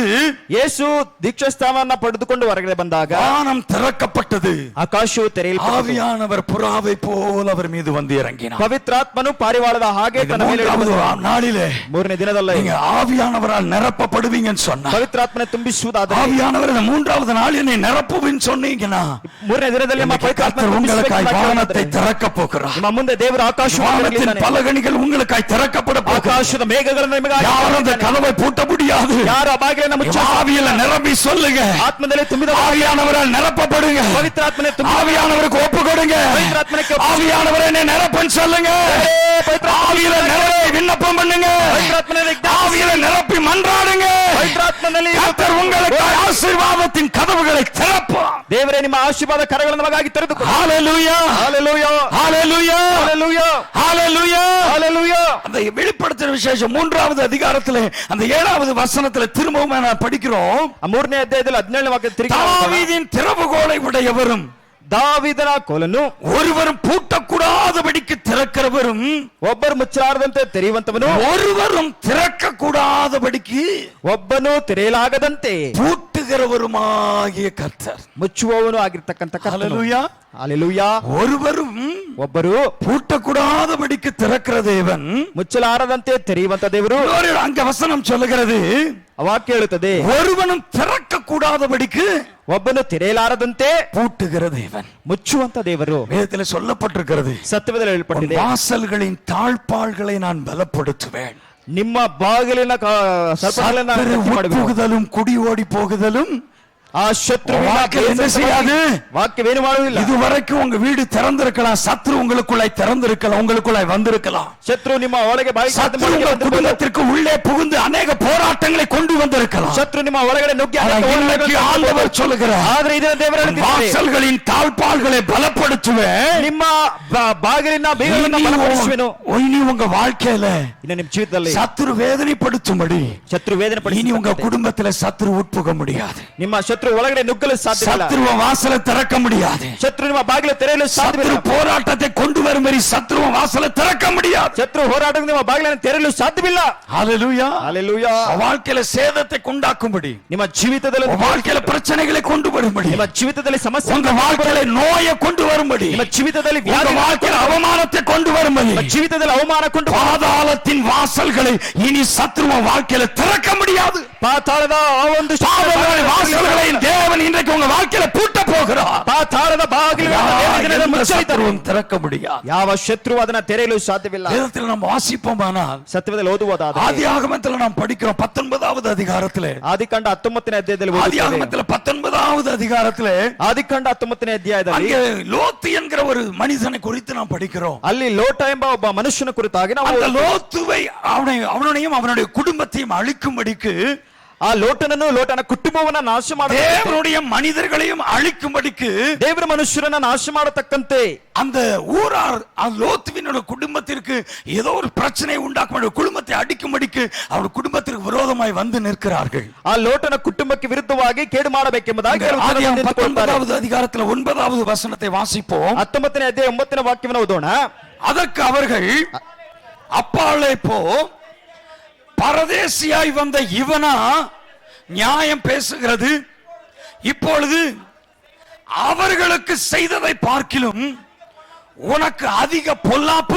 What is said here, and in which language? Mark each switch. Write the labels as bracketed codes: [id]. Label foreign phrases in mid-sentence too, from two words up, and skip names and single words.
[kn] ಯೇಸು ದೀಕ್ಷಾಸ್ನಾನವನ್ನ ಪಡೆದುಕೊಂಡು ಹೊರಗಡೆ ಬಂದಾಗ [ta] வானம் திறக்கப்பட்டது, [kn] ಆಕಾಶವು ತೆರೆಯಲ್ಪಟ್ಟಿತು, [ta] ஆவியானவர் புறாவை போல் அவர் மீது வந்து இறங்கினார். [kn] ಪವಿತ್ರಾತ್ಮನು ಪಾರಿವಾಳದ ಹಾಗೆ ತನ್ನ ಮೇಲೆ ಇಳಿದು [ta] நாளிலே [kn] 3ನೇ ದಿನದಲ್ಲಿ [ta] நீங்க ஆவியானவரால் நிரப்பப்படுவீங்கன்னு சொன்னா, [kn] ಪವಿತ್ರಾತ್ಮನೆ ತುಂಬಿಸುವುದಾದರೆ, [ta] ஆவியானவர் 3வது நாள் என்னை நிரப்புவேன்னு சொன்னீங்கன்னா, [kn] 3ನೇ ದಿನದಲ್ಲಿ ನಮ್ಮ [ta] கர்த்தர் உங்களுக்காய் வானத்தை திறக்க போகிறார். [kn] ನಿಮ್ಮ ಮುಂದೆ ದೇವರ [ta] வானத்தின் பலகணிகள் உங்களுக்காய் திறக்கப்பட போகிறார். [kn] ಆಕಾಶದ ಮೇಘಗಳನ್ನು ನಿಮಗಾಗಿ [ta] யாரும் அந்த கதவை பூட்ட முடியாது. [kn] ಯಾರು ಆ ಬಾಗಿಲನ್ನು ಮುಚ್ಚ [ta] ஆவியில நிரப்பி சொல்லுங்க, [kn] ಆತ್ಮದಲ್ಲಿ ತುಂಬಿದ [ta] ஆவியானவரால் நிரப்பப்படுங்க, [kn] ಪವಿತ್ರಾತ್ಮನೆ ತುಂಬಿ [ta] ஆவியானவருக்கு ஒப்பு கொடுங்க, ஆவியானவரை என்னை நிரப்புன்னு சொல்லுங்க, ஆவியில நிரப்பி விண்ணப்பம் பண்ணுங்க, ஆவியில நிரப்பி மன்றாடுங்க. கர்த்தர் உங்களுக்கு ஆசீர்வாதத்தின் கதவுகளை திறப்பார். [kn] ದೇವರೇ ನಿಮ್ಮ ಆಶೀರ್ವಾದ ಕರಗಳನ್ನು ನಮಗಾಗಿ ತೆರೆದುಕೊಳ್ಳಿ. [ta] ஹalleluya ஹalleluya ஹalleluya ஹalleluya ஹalleluya ஹalleluya அந்த வெளிப்படுத்தின விசேஷம் 3வது அதிகாரத்திலே அந்த 7வது வசனத்திலே திரும்பவும் நான் படிக்கிறோம். [kn] ಮೂರನೇ ಅಧ್ಯಾಯದಲ್ಲಿ 17ನೇ ವಾಕ್ಯ ತಿರುಗಿ [ta] தாவீதின் திறவுகோலை உடையவரும் [kn] ದಾವಿದನ ಕೋಲನ್ನು [ta] ஒருவரும் பூட்டக்கூடாதபடிக்கு திறக்கிறவரும் [kn] ಒಬ್ಬರು ಮುಚ್ಚಲಾರದಂತೆ ತೆರೆಯುವಂತವನು [ta] ஒருவரும் திறக்க கூடாதபடிக்கு [kn] ಒಬ್ಬನು ತೆರೆಯಲಾಗದಂತೆ [ta] பூட்டுகிறவருமாகிய கர்த்தர். [kn] ಮುಚ್ಚುವವನು ಆಗಿರ್ತಕ್ಕಂಥ ಕರ್ತನು. [ta] ஹல்லேலூயா. [kn] ಹಲ್ಲೆಲೂಯಾ. [ta] ஒருவரும் [kn] ಒಬ್ಬರು [ta] பூட்டக்கூடாதபடிக்கு திறக்கிற தேவன். [kn] ಮುಚ್ಚಲಾರದಂತೆ ತೆರೆಯುವಂತ ದೇವರು. [ta] அங்க வசனம் சொல்லுகிறது, [kn] ವಾಕ್ಯ ಹೇಳುತ್ತದೆ, [ta] ஒருவனும் திறக்க கூடாதபடிக்கு [kn] ಒಬ್ಬನು ತೆರೆಯಲಾರದಂತೆ [ta] பூட்டுகிற தேவன். [kn] ಮುಚ್ಚುವಂತ ದೇವರು. [ta] வேதத்தில் சொல்லப்பட்டிருக்கிறது, [kn] ಸತ್ಯವೇದದಲ್ಲಿ ಹೇಳಲ್ಪಟ್ಟಿದೆ, [ta] வாசல்களின் தாழ்பாள்களை நான் பலப்படுத்துவேன். [kn] ನಿಮ್ಮ ಬಾಗಿಲಿನ ಸರ್ಪಗಳನ್ನ [ta] சத்துரு [kn] ಗಟ್ಟಿ ಮಾಡುವೆನು. [ta] உட்புகுதலும் குடி ஓடி போகுதலும் [kn] ಆ ಶತ್ರುವಿನ [ta] வாக்கு என்ன செய்யாது? [kn] ವಾಕ್ಯವೇನು ಮಾಡುವುದಿಲ್ಲ. [ta] இதுவரைக்கும் உங்க வீடு திறந்திருக்கலாம், சத்ரு உங்களுக்குள்ளாய் திறந்திருக்கலாம், உங்களுக்குள்ளாய் வந்திருக்கலாம். [kn] ಶತ್ರು ನಿಮ್ಮ ಒಳಗೆ ಬಾಯಿ [ta] சத்ரு உங்கள் குடும்பத்திற்கு உள்ளே புகுந்து அநேக போராட்டங்களை கொண்டு வந்திருக்கலாம். [kn] ಶತ್ರು ನಿಮ್ಮ ಒಳಗಡೆ ನುಗ್ಗಿ [ta] இன்னைக்கு ஆண்டவர் சொல்லுகிறார், [kn] ಆದ್ರೆ ಇದರ ದೇವರು ಹೇಳುತ್ತಿದ್ದಾರೆ, [ta] வாசல்களின் தாழ்பாள்களை பலப்படுத்துவேன். [kn] ನಿಮ್ಮ ಬಾಗಿಲಿನ ಬೀಗಗಳನ್ನು ಬಲಪಡಿಸುವೆನು. [ta] இனி உங்க வாழ்க்கையில [kn] ಇನ್ನು ನಿಮ್ಮ ಜೀವಿತದಲ್ಲಿ [ta] சத்ரு வேதனைப்படுத்தும்படி [kn] ಶತ್ರು ವೇದನೆ ಪಡಿಸಿ [ta] இனி உங்க குடும்பத்துல சத்ரு உட்புக முடியாது. [kn] ನಿಮ್ಮ ಶತ್ರು ಒಳಗಡೆ ನುಗ್ಗಲು ಸಾಧ್ಯವಿಲ್ಲ. [ta] சத்ருவ வாசலை திறக்க முடியாது. [kn] ಶತ್ರು ನಿಮ್ಮ ಬಾಗಿಲು ತೆರೆಯಲು [ta] சத்ரு [kn] ಸಾಧ್ಯವಿಲ್ಲ. [ta] போராட்டத்தை கொண்டு வரும்படி சத்ருவ வாசலை திறக்க முடியாது. [kn] ಶತ್ರು ಹೋರಾಟದಿಂದ ನಿಮ್ಮ ಬಾಗಿಲನ್ನು ತೆರೆಯಲು ಸಾಧ್ಯವಿಲ್ಲ. [ta] ஹல்லேலூயா. [kn] ಹಲ್ಲೆಲೂಯಾ. [ta] வாழ்க்கையில சேதத்தை கொண்டாக்கும்படி, [kn] ನಿಮ್ಮ ಜೀವಿತದಲ್ಲಿ [ta] வாழ்க்கையில பிரச்சனைகளை கொண்டு வரும்படி, [kn] ನಿಮ್ಮ ಜೀವಿತದಲ್ಲಿ ಸಮಸ್ಯೆ, [ta] உங்க வாழ்க்கையில நோயை கொண்டு வரும்படி, [kn] ನಿಮ್ಮ ಜೀವಿತದಲ್ಲಿ [ta] உங்க [kn] ವ್ಯಾಧಿ, [ta] வாழ்க்கையில அவமானத்தை கொண்டு வரும்படி, [kn] ನಿಮ್ಮ ಜೀವಿತದಲ್ಲಿ ಅವಮಾನ ಕೊಂಡು [ta] பாதாளத்தின் வாசல்களை இனி சத்ருவ வாழ்க்கையில திறக்க முடியாது. [kn] ಪಾತಾಳದ ಆ ಒಂದು [ta] பாதாள வாசல்களை தேவன் இன்றைக்கு உங்க வாழ்க்கையில பூட்ட போகிறார். [kn] ಪಾತಾಳದ ಬಾಗಿಲುಗಳನ್ನು ಮುಚ್ಚಲಿದ್ದಾರೆ. [ta] திறக்க முடியாது. [kn] ಯಾವ ಶತ್ರು ಅದನ್ನ ತೆರೆಯಲು ಸಾಧ್ಯವಿಲ್ಲ. [ta] வேதத்தில் நாம் வாசிப்போமானால், [kn] ಸತ್ಯವೇದದಲ್ಲಿ ಓದುವುದಾದರೆ [ta] ஆதியாகமத்தில் நாம் படிக்கிறோம் 19வது அதிகாரத்திலே, [kn] ಆದಿಕಾಂಡ 19ನೇ ಅಧ್ಯಾಯದಲ್ಲಿ ಓದುತ್ತೇವೆ. [ta] ஆதியாகமத்தில் 19வது அதிகாரத்திலே [kn] ಆದಿಕಾಂಡ 19ನೇ ಅಧ್ಯಾಯದಲ್ಲಿ [ta] அங்கே லோத்து என்கிற ஒரு மனிதனை குறித்து நாம் படிக்கிறோம். [kn] ಅಲ್ಲಿ ಲೋಟ ಎಂಬ ಒಬ್ಬ ಮನುಷ್ಯನ ಕುರಿತಾಗಿ ನಾವು [ta] அந்த லோத்துவை அவனையும் அவனுடைய குடும்பத்தையும் அழிக்கும்படிக்கு, [kn] ಆ ಲೋಟನನ್ನು ಲೋಟನ ಕುಟುಂಬವನ್ನ ನಾಶ ಮಾಡ, [ta] தேவனுடைய மனிதர்களையும் அழிக்கும்படிக்கு, [kn] ದೇವರ ಮನುಷ್ಯರನ್ನ ನಾಶ ಮಾಡತಕ್ಕಂತೆ [ta] அந்த ஊரார் லோத்துவினுடைய குடும்பத்திற்கு ஏதோ ஒரு பிரச்சனை உண்டாக்கும், குடும்பத்தை அடிக்கும்படிக்கு அவருடைய குடும்பத்திற்கு விரோதமாய் வந்து நிற்கிறார்கள். [kn] ಆ ಲೋಟನ ಕುಟುಂಬಕ್ಕೆ ವಿರುದ್ಧವಾಗಿ ಕೇಡು ಮಾಡಬೇಕೆಂಬುದಾಗಿ [ta] 19வது அதிகாரத்தில் 9வது வசனத்தை வாசிப்போம். [kn] 19ನೇ ಅಧ್ಯಾಯ 9ನೇ ವಾಕ್ಯವನ್ನು ಓದೋಣ. [ta] அதற்கு அவர்கள், அப்பாலே போ, பரதேசியாய் வந்த இவனா நியாயம் பேசுகிறது? இப்பொழுது அவர்களுக்கு செய்ததை பார்க்கிலும் உனக்கு அதிக பொல்லாப்பு.